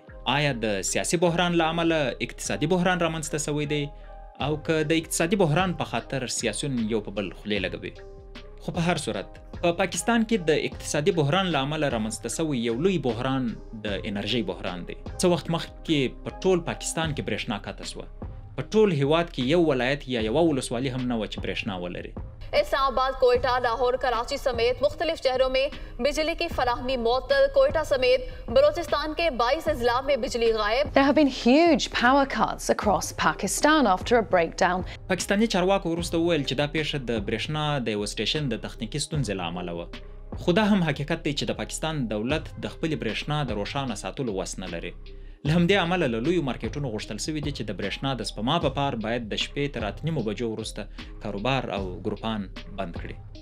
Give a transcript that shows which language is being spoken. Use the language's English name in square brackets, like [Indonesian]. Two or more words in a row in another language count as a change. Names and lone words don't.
[Pashto] آیا د سیاسي بحران له امله اقتصادي بحران رامنځته سوی دی او که د اقتصادي بحران په خاطر سیاسیون یو په بل خولې لګوي؟ خو په هر صورت په پاکستان کې د اقتصادي بحران له امله رامنځته سوی یو لوی بحران د انرژي بحران دی. څه وخت مخکې په ټول پاکستان کې برېښنا قطع سوه. په ټول هیواد کې یو ولایت یا یوه ولسوالي هم نه وه چې برېښنا ولري. [Urdu] اسلام آباد، کوئٹہ، لاہور، کراچی سمیت مختلف شہروں میں بجلی کی فراہمی معطل. کوئٹہ سمیت بلوچستان کے 22 اضلاع میں بجلی غائب. [English] There have been huge power cuts across Pakistan after a breakdown. [Pashto] پاکستاني چارواکو وروسته وویل چې دا پیښه د برېښنا د یوه سټیشن د تخنیکي ستونزې له امله وه. خو دا هم حقیقت دی چې د پاکستان دولت د خپلې برېښنا د روښانه ساتلو وس نه لري. له همدې امله له لویو مارکیټونو غوښتل سوي دي چې د برېښنا د سپما په پار باید د شپې تر 8:30 بجو وروسته کاروبار او ګروپان بند کړي.